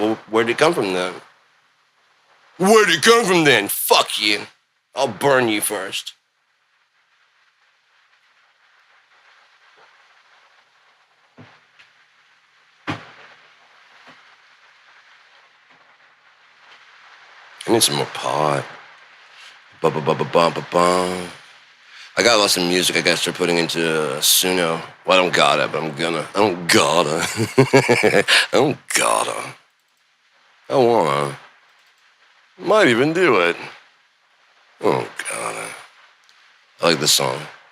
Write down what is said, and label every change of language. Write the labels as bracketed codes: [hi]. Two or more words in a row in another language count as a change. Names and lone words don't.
[en] Well, where'd it come from then? Where'd it come from then? Fuck you. I'll burn you first. I need some more pot. Ba-ba-ba-ba-bum-ba-bum. I got lots of music I gotta start putting into Suno. Well, I don't gotta, but I'm gonna. I don't gotta. I don't gotta. I wanna. Might even do it. Oh, gotta. I like this song.